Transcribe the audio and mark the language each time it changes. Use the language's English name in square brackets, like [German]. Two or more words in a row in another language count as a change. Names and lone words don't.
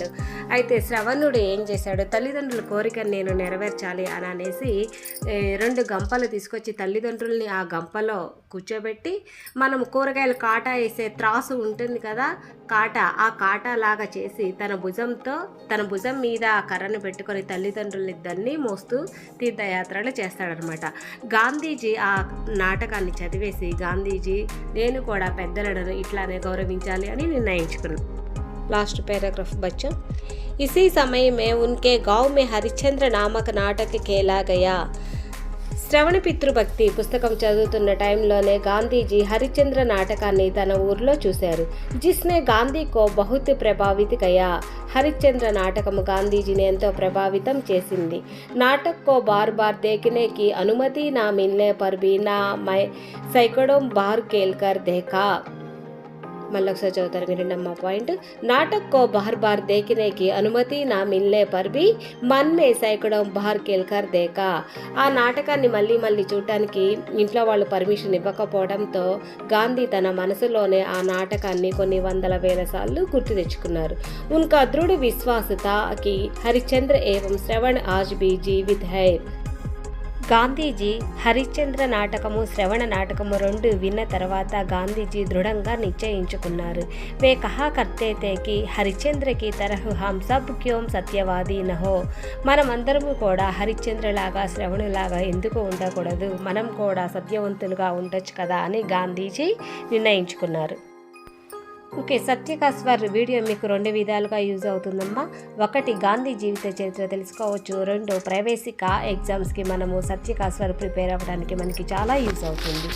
[Telugu] అయితే శ్రవణుడు ఏం చేశాడు, తల్లిదండ్రుల కోరికను నేను నెరవేర్చాలి అని అనేసి 2 గంపలు తీసుకొచ్చి తల్లిదండ్రుల్ని ఆ గంపలో కూర్చోబెట్టి మనం కూరగాయలు కాటా వేసే త్రాసు ఉంటుంది కదా, ఆ కాటా లాగా చేసి తన భుజం మీద ఆ కర్రను పెట్టుకొని తల్లిదండ్రులిద్దరినీ మోస్తూ తీర్థయాత్రలు చేస్తాడనమాట. గాంధీజీ ఆ నాటకాన్ని చదివేసి గాంధీజీ నేను కూడా పెద్దలను ఇట్లానే గౌరవించాలి అని నిర్ణయించుకున్నాను. [English] last paragraph [Hindi] बच्चों. इसी समय में उनके गांव में हरिश्चंद्र नामक नाटक खेला गया. [Telugu] శ్రవణ పితృభక్తి పుస్తకం చదువుతున్న టైంలోనే గాంధీజీ హరిశ్చంద్ర నాటకాన్ని తన ఊర్లో చూశారు. [Hindi] जिसने गांधी को बहुत प्रभावित किया. [Telugu] హరిశ్చంద్ర నాటకము గాంధీజీని ఎంతో ప్రభావితం చేసింది. [Hindi] नाटक को बार बार देखने की अनुमति ना मिलने पर भी ना मैं सैकड़ों बार खेलकर देखा. [Telugu] మళ్ళీ ఒకసారి చదువుతారు వినండి అమ్మా పాయింట్. [Hindi] नाटक को बार बार देखने की अनुमति ना मिलने पर भी मन में सैकड़ों बार खेलकर देखा. [Telugu] ఆ నాటకాన్ని మళ్ళీ చూడటానికి ఇంట్లో వాళ్ళు పర్మిషన్ ఇవ్వకపోవడంతో గాంధీ తన మనసులోనే ఆ నాటకాన్ని కొన్ని వందల వేల సార్లు గుర్తు తెచ్చుకున్నారు. [Hindi] उनका दृढ़ विश्वास था कि हरिश्चंद्र एवं श्रवण आज भी जीवित हैं. [Telugu] గాంధీజీ హరిశ్చంద్ర నాటకము శ్రవణ నాటకము 2 విన్న తర్వాత గాంధీజీ దృఢంగా నిశ్చయించుకున్నారు. [Hindi] वे कहा करते थे कि हरिश्चंद्र की तरह हम सब क्यों सत्यवादी न हो. [Telugu] మనమందరము కూడా హరిశ్చంద్రలాగా శ్రవణులాగా ఎందుకు ఉండకూడదు, మనం కూడా సత్యవంతులుగా ఉండొచ్చు కదా అని గాంధీజీ నిర్ణయించుకున్నారు. ఓకే, సత్య కా స్వర్ వీడియో మీకు 2 విధాలుగా యూజ్ అవుతుందమ్మా. 1 గాంధీ జీవిత చరిత్ర తెలుసుకోవచ్చు, 2 ప్రవేశిక ఎగ్జామ్స్కి మనము సత్య కా స్వర్ ప్రిపేర్ అవ్వడానికి మనకి చాలా యూజ్ అవుతుంది.